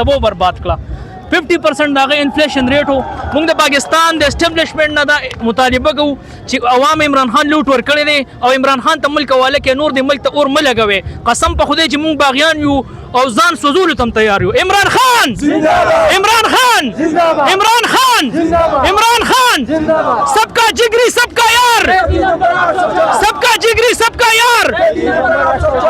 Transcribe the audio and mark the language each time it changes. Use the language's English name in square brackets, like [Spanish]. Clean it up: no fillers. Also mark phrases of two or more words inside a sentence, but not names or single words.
[Pashto] تباہ برباد کړه 50% دغه انفلیشن ریټ وو موږ د پاکستان د اسټابلیشمنت نه دا مطالبه کوو چې عوام عمران خان لوټ ورکړی دی او عمران خان ته ملک حواله کې نور د ملک ته اور مه لګوئ قسم په خدای چې موږ باغیان یو او ځان سوځولو ته هم تیار یو عمران خان عمران خان عمران خان عمران خان [Urdu] سب کا جگری سب کا یار سب کا جگری سب کا یار